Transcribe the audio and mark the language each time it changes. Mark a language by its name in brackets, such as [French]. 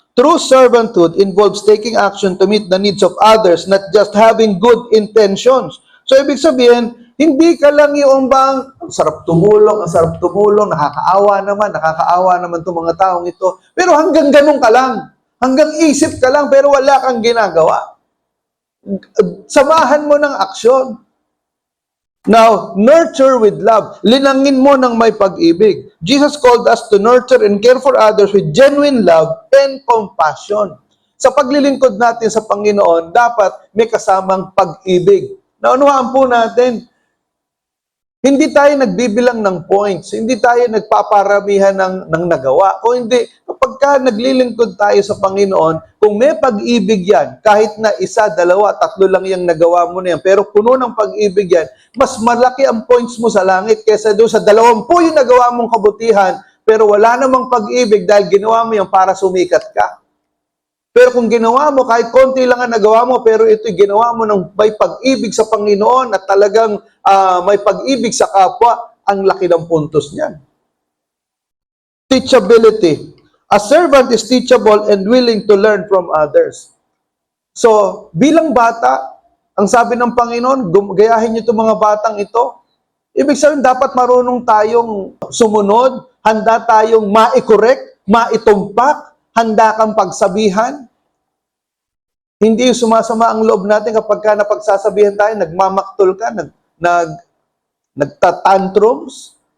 [English] True servanthood involves taking action to meet the needs of others, not just having good intentions. [Filipino] So, ibig sabihin, hindi ka lang yung bang, ang sarap tumulong, nakakaawa naman itong mga taong ito. Pero hanggang ganun ka lang. Hanggang isip ka lang, pero wala kang ginagawa. Samahan mo ng aksyon. [English] Now, nurture with love. [Filipino] Linangin mo ng may pag-ibig. [English] Jesus called us to nurture and care for others with genuine love and compassion. [Filipino] Sa paglilingkod natin sa Panginoon, dapat may kasamang pag-ibig. Naunuhaan po natin, hindi tayo nagbibilang ng points, hindi tayo nagpaparamihan ng nagawa. O hindi, kapag ka naglilingkod tayo sa Panginoon, kung may pag-ibig yan, kahit na isa, dalawa, tatlo lang yung nagawa mo na yan, pero puno ng pag-ibig yan, mas malaki ang points mo sa langit kesa doon sa 20 yung nagawa mong kabutihan, pero wala namang pag-ibig dahil ginawa mo yan para sumikat ka. Pero kung ginawa mo, kahit konti lang ang nagawa mo, pero ito'y ginawa mo ng may pag-ibig sa Panginoon at talagang may pag-ibig sa kapwa, ang laki ng puntos niyan. [English] Teachability. A servant is teachable and willing to learn from others. [Filipino] So, bilang bata, ang sabi ng Panginoon, gayahin niyo itong mga batang ito. Ibig sabihin, dapat marunong tayong sumunod, handa tayong ma-correct, maitumpak, handa kang pagsabihan. Hindi yung sumasama ang loob natin kapag ka napagsasabihan tayo, nagmamaktol ka, nagtatantrums.